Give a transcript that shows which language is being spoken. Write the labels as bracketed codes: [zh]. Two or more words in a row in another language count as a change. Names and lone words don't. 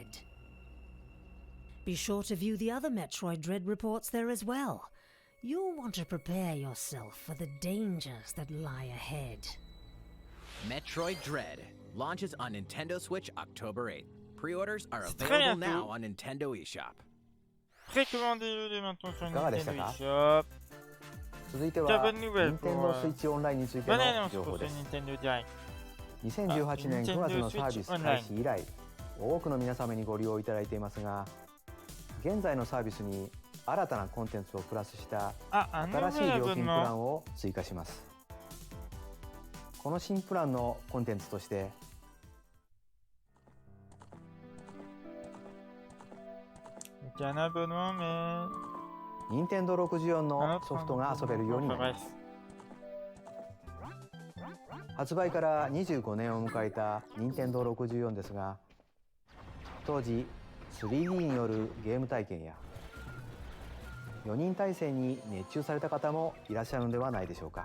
[en] Be sure to view the other Metroid Dread reports there as well. You'll want to prepare yourself for the dangers that lie ahead. Metroid Dread launches on Nintendo Switch October 8th. Pre-orders are available now on Nintendo eShop. [fr] Précommandez-le dès maintenant sur [ja] いかがでした [fr] Nintendo [ja] か [fr] eShop. [ja] 続いて [fr] Quelle [ja] は [fr] bonne nouvelle pour [ja] Nintendo Switch オンラインについて [fr] bonne [ja] の [fr] annonce [ja] 情報 [fr] pour [ja] で [fr] ce [ja] す。 [fr] Nintendo Direct. [ja] 2018年9月のサービス Nintendo Switch 開始以来、多くの皆様にご利用いただいていますが、現在のサービスに新たなコンテンツをプラスした新しい料金プランを追加します。この新プランのコンテンツとして、 [fr] un abonnement, mais... [ja] 任天堂64のソフトが遊べるようになります。発売から25年を迎えた任天堂64ですが、当時 3D によるゲーム体験や4人体制に熱中された方もいらっしゃるのではないでしょうか。